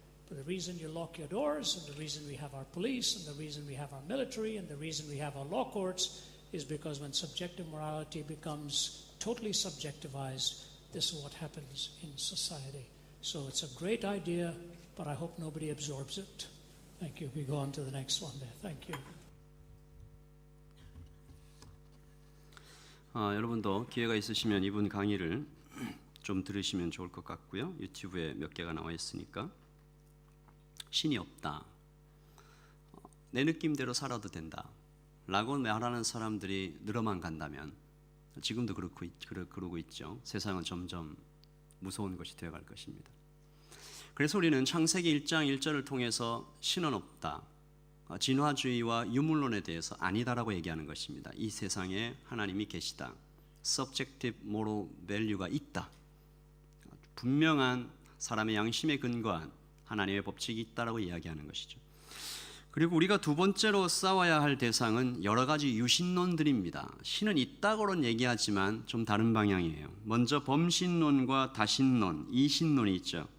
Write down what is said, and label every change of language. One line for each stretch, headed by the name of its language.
English: But the reason you lock your doors, and the reason we have our police, and the reason we have our military, and the reason we have our law courts is because when subjective morality becomes totally subjectivized, this is what happens in society. So it's a great idea, but I hope nobody absorbs it. Thank you. We go on to the next one there. Thank you.
Korean: 여러분도 기회가 있으시면 이분 강의를 좀 들으시면 좋을 것 같고요. 유튜브에 몇 개가 나와 있으니까. 신이 없다. 내 느낌대로 살아도 된다. 라고 말하는 사람들이 늘어만 간다면 지금도 그러고 있죠. 세상은 점점 무서운 것이 되어갈 것입니다. 그래서 우리는 창세기 1장 1절을 통해서 신은 없다. 진화주의와 유물론에 대해서 아니다라고 얘기하는 것입니다. 이 세상에 하나님이 계시다.
English: Subjective moral value
Korean: 가 있다. 분명한 사람의 양심에 근거한 하나님의 법칙이 있다라고 이야기하는 것이죠. 그리고 우리가 두 번째로 싸워야 할 대상은 여러 가지 유신론들입니다. 신은 있다고는 얘기하지만 좀 다른 방향이에요. 먼저 범신론과 다신론, 이신론이 있죠.